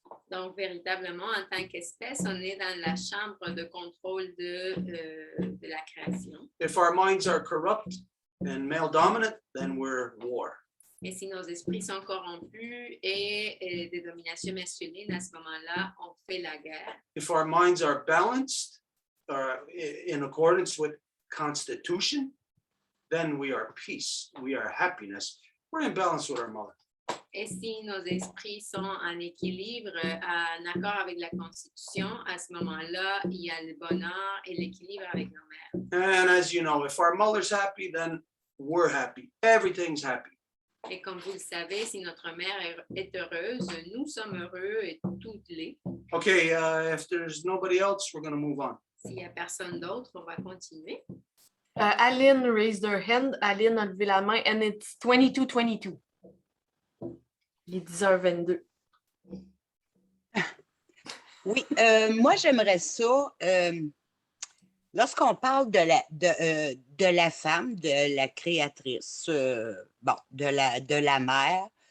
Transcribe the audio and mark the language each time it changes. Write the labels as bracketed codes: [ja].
[fr] Donc, véritablement, en tant qu'espèce, on est dans la chambre de contrôle de la création. [en] If our minds are corrupt and male dominant, then we're war. [fr] Et si nos esprits sont corrompus et des dominations masculines, à ce moment-là, on fait la guerre. [en] If our minds are balanced, in accordance with Constitution, then we are peace, we are happiness. We're in balance with our mother. [fr] Et si nos esprits sont en équilibre, en accord avec la Constitution, à ce moment-là, il y a le bonheur et l'équilibre avec nos mères. [en] And as you know, if our mother's happy, then we're happy. Everything's happy. [fr] Et comme vous le savez, si notre mère est heureuse, nous sommes heureux et tout l'est. [en] Okay, if there's nobody else, we're going to move on. [fr] S'il n'y a personne d'autre, on va continuer. [en] Aline raised her hand. [fr] Aline a levé la main, [en] and it's 22-22. [fr] Il est 10h22. Oui, moi, j'aimerais ça, lorsqu'on parle de la femme, de la créatrice, bon, de la mère,